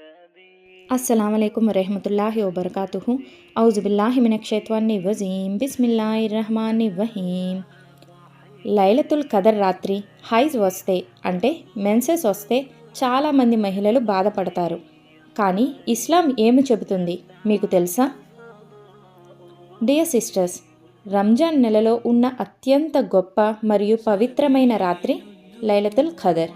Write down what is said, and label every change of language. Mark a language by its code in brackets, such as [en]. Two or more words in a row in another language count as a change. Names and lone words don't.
[ar] السلام عليكم ورحمة الله وبركاته. أعوذ بالله من الشيطان الرجيم. بسم الله الرحمن الرحيم. [te] లైలతుల్ ఖదర్ రాత్రి హైజ్ వస్తే అంటే మెన్సెస్ వస్తే చాలామంది మహిళలు బాధపడతారు. కానీ ఇస్లాం ఏమి చెబుతుంది మీకు తెలుసా? [en] Dear sisters, [te] రంజాన్ నెలలో ఉన్న అత్యంత గొప్ప మరియు పవిత్రమైన రాత్రి లైలతుల్ ఖదర్.